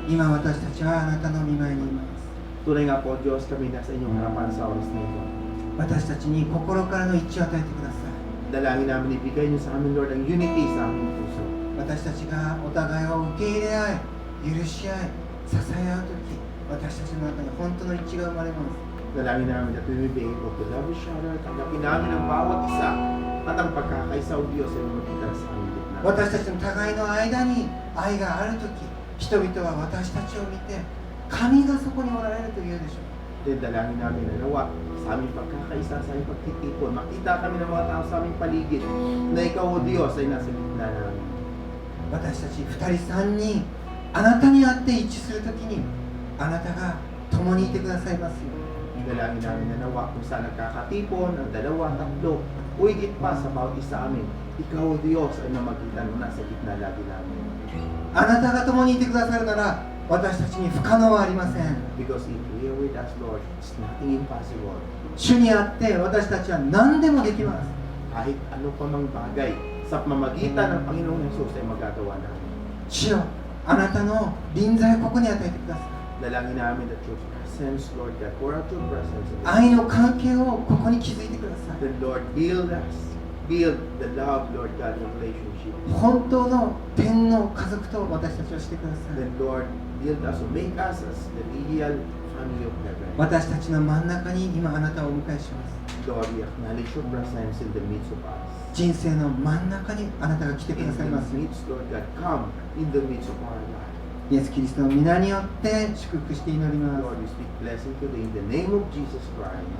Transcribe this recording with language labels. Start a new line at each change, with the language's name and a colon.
Japanese: 今私たちはあなたの御前にいます。
Filipino: Tunay nga po, Diyos, kami nasa inyong harapan sa oras na ito.
Japanese: 私たちに心からの一致を与えてください。
Filipino: Dalangin namin, ibigay niyo sa amin, Lord, ang unity sa aming puso.
Japanese: 私たちがお互いを受け入れ合い、許し合い、支え合うとき、私たちの中に本当の一致が生まれます。
Filipino: Dalangin namin
English: that we will be able to love each other,
Filipino: tanggapin namin ang bawat isa, at ang pagkakaisa o Diyos ay makita sa aming gitna.
Japanese: 私たちの互いの間に愛があるとき、人々は私たちを見て、神がそこにおられると言うでしょう。
Filipino: Then dalangin namin na nawa sa aming pagkakaisa, sa aming pagtitipon, makita kami ng mga tao sa aming paligid na ikaw o Diyos ay nasa gitna namin.
Japanese: 私たち二人三人、あなたに会って一致するときに、あなたが共にいてくださいますよ。
Filipino: Dalangin namin na nawa kung saan nagkakatipon, ang dalawa, tatlo, o higit pa sa bawat isa amin, ikaw o Diyos ay mamagitan mo nasa gitna lagi namin.
Japanese: あなたが共にいてくださるなら、私たちに不可能はありません。
English: Because if you are with us, Lord, it's nothing impossible.
Japanese: 主にあって私たちは何でもできます。
Filipino: Kahit ano pa mang bagay, sa pamamagitan ng Panginoong Yesus ay magagawa namin.
Japanese: 主よ、あなたの臨在をここに与えてください。
Filipino: Dalangin namin
English: that your presence, Lord God, pour out your presence in this.
Japanese: 愛の関係をここに築いてください。
English: Then, Lord, build the love, Lord God, in relationship.
Japanese: 本当の天の家族と私たちをしてください。
English: Then, Lord, build us or make us as the real family of heaven.
Japanese: 私たちの真ん中に今あなたをお迎えします。
English: Lord, we acknowledge your presence in the midst of us.
Japanese: 人生の真ん中にあなたが来てく
English: In
Japanese: ださいます。
English: the midst, Lord God, come in the midst of our life.
Japanese: イエス・キリストの皆によって祝福して祈ります。
English: Lord, we speak blessing today in the name of Jesus Christ.